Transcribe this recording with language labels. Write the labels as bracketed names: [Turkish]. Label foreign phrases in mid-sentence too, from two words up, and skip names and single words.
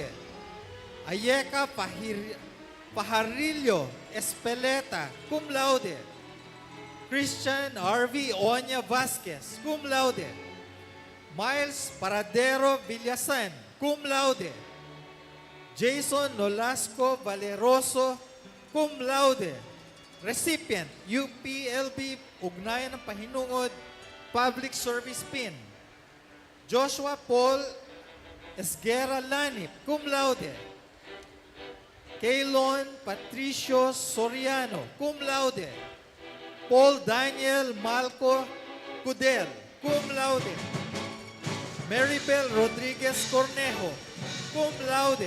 [English] Ayeka Pajarillo Espeleta, cum laude. Christian R.V. Oña Vasquez, cum laude. Miles Paradero Villasan, cum laude. Jason Nolasco Valeroso, cum laude. Recipient, UPLB Ugnayan ng Pahinungod, Public Service Pin. Joshua Paul Esguerra Lanip, cum laude. Kaylon Patricio Soriano, cum laude. Paul Daniel Malco Cudel, cum laude. Maribel Rodriguez Cornejo, cum laude.